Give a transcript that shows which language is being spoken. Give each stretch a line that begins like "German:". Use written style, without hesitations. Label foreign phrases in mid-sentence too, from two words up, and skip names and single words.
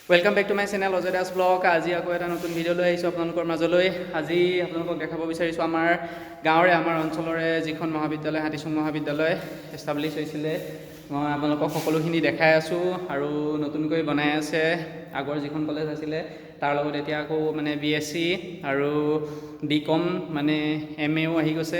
English: welcome back to my channel Ajay Das blog.
Assamese: আজি আকৌ এটা নতুন ভিডিঅ' লৈ আহিছোঁ আপোনালোকৰ মাজলৈ। আজি আপোনালোকক দেখাব বিচাৰিছোঁ আমাৰ গাঁৱৰে আমাৰ অঞ্চলৰে যিখন মহাবিদ্যালয় হাতীচুং মহাবিদ্যালয় এষ্টাব্লিছ হৈছিলে। মই আপোনালোকক সকলোখিনি দেখাই আছোঁ আৰু নতুনকৈ বনাই আছে। আগৰ যিখন কলেজ আছিলে তাৰ লগত এতিয়া আকৌ মানে BSc আৰু BCom মানে MAও আহি গৈছে।